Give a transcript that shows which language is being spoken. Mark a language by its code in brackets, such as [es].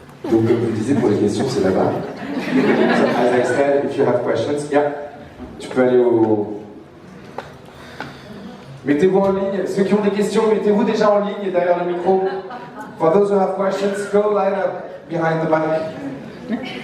[fr] Donc, comme je vous disais, pour les questions, c'est là-bas. [en] So, as I said, if you have questions, yeah, [fr] tu peux aller au... Mettez-vous en ligne. Ceux qui ont des questions, mettez-vous déjà en ligne derrière le micro. [en] For those who have questions, go line up behind the mic.